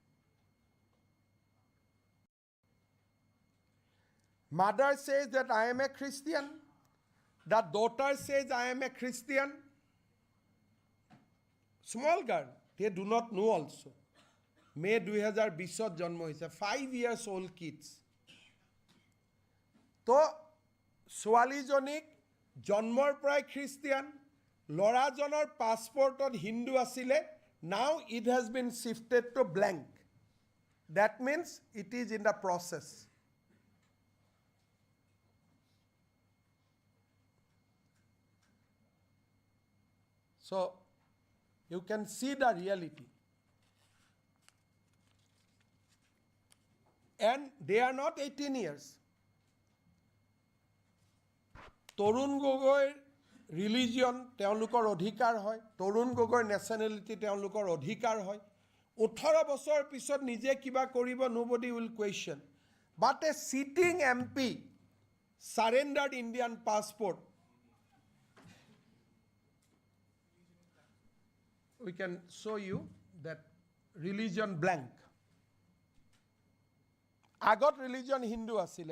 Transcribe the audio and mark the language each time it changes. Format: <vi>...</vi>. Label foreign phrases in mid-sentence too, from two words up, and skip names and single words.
<en>Mother says that I am a Christian. The daughter says I am a Christian. Small girl, they do not know also. May 2020</en> <as>জন্ম হৈছে,</as> <en>5 years old kids.</en> <as>তো ছোৱালীজনীক জন্মৰ পৰাই খ্ৰীষ্টিয়ান, ল'ৰাজনৰ পাছপৰ্টত হিন্দু আছিলে.</as> <en>Now it has been shifted to blank. That means it is in the process. So you can see the reality. And they are not 18 years. Torun Gogoi religion,</en> <as>তেওঁলোকৰ অধিকাৰ হয়.</as> <en>Torun Gogoi nationality,</en> <as>তেওঁলোকৰ অধিকাৰ হয়. 18 বছৰ পিছত নিজে কিবা কৰিব,</as> <en>nobody will question. But a sitting MP surrendered Indian passport. We can show you that religion blank.</en> <as>Agot religion Hindu asile.</as>